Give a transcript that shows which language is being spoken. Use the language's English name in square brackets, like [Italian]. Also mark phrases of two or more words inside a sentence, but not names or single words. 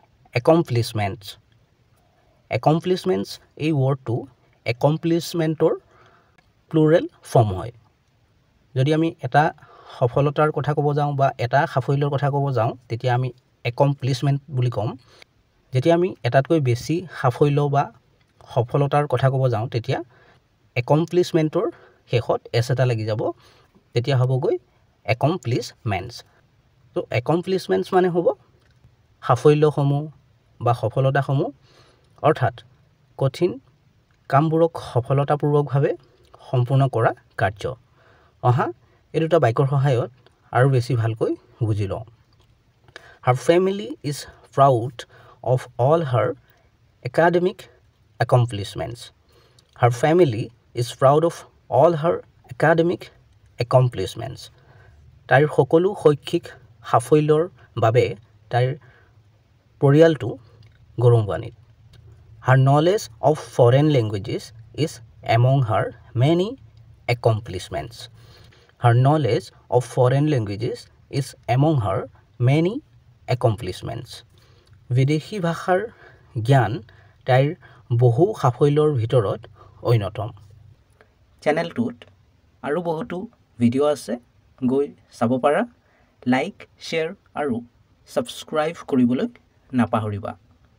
[English] accomplishments. Accomplishments [Assamese] এই wordটো accomplishmentৰ [English] plural form [Assamese] হয় যদি আমি এটা সফলতাৰ কথা ক'ব যাওঁ বা এটা সাফল্যৰ কথা ক'ব যাওঁ তেতিয়া আমি accomplishment বুলি ক'ম যেতিয়া আমি এটাতকৈ বেছি সাফল্য বা সফলতাৰ কথা ক'ব যাওঁ তেতিয়া accomplishmentৰ শেষত s এটা লাগি যাব তেতিয়া হ'বগৈ accomplishments তো accomplishments মানে হ'ব সাফল্যসমূহ বা সফলতাসমূহ অৰ্থাৎ কঠিন কামবোৰক সফলতাপূৰ্বকভাৱে সম্পূৰ্ণ কৰা কাৰ্য অহা এই দুটা বাক্যৰ সহায়ত আৰু বেছি ভালকৈ বুজি লওঁ [English] Her family is proud of all her academic accomplishments. Her family is proud of all her academic accomplishments. [Assamese] তাইৰ সকলো শৈক্ষিক সাফল্যৰ বাবে তাইৰ পৰিয়ালটো গৌৰৱান্বিত [English] Her knowledge of foreign languages is among her many accomplishments. Her knowledge of foreign languages is among her many accomplishments. [Assamese] বিদেশী ভাষাৰ জ্ঞান তাইৰ বহু সাফল্যৰ ভিতৰত অন্যতম চেনেলটোত আৰু বহুতো ভিডিঅ' আছে গৈ চাব পাৰা [English] like share [Assamese] আৰু ছাবস্ক্ৰাইব কৰিবলৈ নাপাহৰিবা